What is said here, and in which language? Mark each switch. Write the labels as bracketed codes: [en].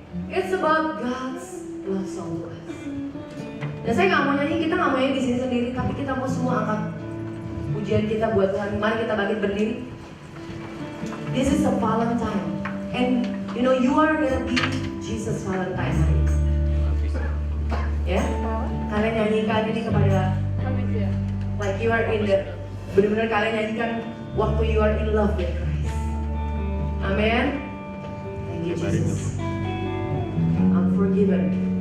[en] It's about God's love song to us. [id] Dan saya gak mau nyanyi, kita gak mau nyanyi di sini sendiri, tapi kita mau semua angkat pujian kita buat Tuhan. Mari kita bangkit berdiri. [en] This is a Valentine, and you know you are gonna be Jesus Valentine hari. [id] Ya, kalian nyanyikan ini kepada, [en] like you are in the, [id] benar-benar kalian nyanyikan waktu [en] you are in love with Christ. Amen. Thank you Jesus. I'm forgiven.